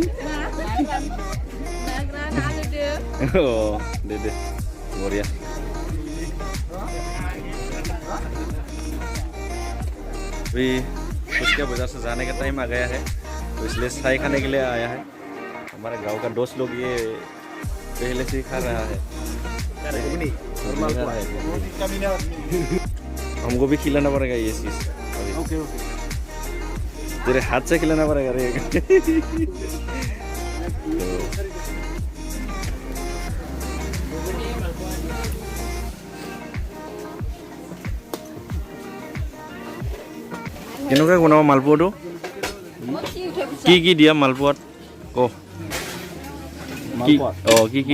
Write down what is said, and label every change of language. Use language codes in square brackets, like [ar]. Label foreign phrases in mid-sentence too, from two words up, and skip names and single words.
[hi] दे बढ़िया अभी उसके बाजार से जाने का टाइम आ गया है तो इसलिए चाय खाने के लिए आया है हमारे गांव का दोस्त लोग ये पहले से ही खा रहा है हमको भी खिलाना पड़ेगा ये चीज ओके तेरे हाथ से खिलाना पड़ेगा रे [as] কেনেকুৱা বনাব মালপোৱাটো কি দিয়া মালপোৱাত ক কি